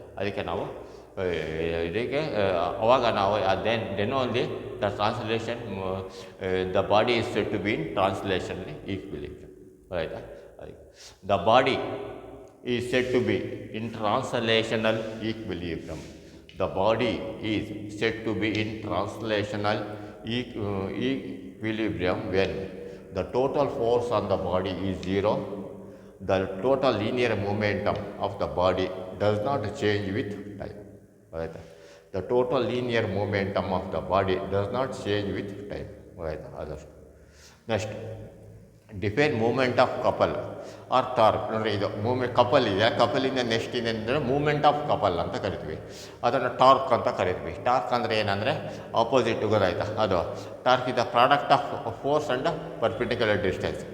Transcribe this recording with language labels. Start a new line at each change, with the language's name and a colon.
Kannada: ಅದಕ್ಕೆ ನಾವು ಇದಕ್ಕೆ ಅವಾಗ ನಾವು
English: Then only the translation the body is said to be in translation equilibrium. ಗೊತ್ತಾಯ್ತಾ. The body is said to be in translational equilibrium. The body is said to be in translational equilibrium when the total force on the body is 0. The total linear momentum of the body does not change with time. Right? The total linear momentum of the body does not change with time. Right? Next, define moment of couple or torque.
Kannada: ನೋಡಿರಿ, ಇದು couple ಇದೆ, ಕಪಲಿಂದ next ಇದೆ ಅಂದರೆ moment of couple ಅಂತ ಕರಿತೀವಿ. ಅದನ್ನು torque ಅಂತ ಕರಿತೀವಿ. ಟಾರ್ಕ್ ಅಂದರೆ ಏನಂದರೆ ಆಪೋಸಿಟ್. ಗೊತ್ತಾಯ್ತಾ.
English: ಅದು torque is the product of force and perpendicular distance.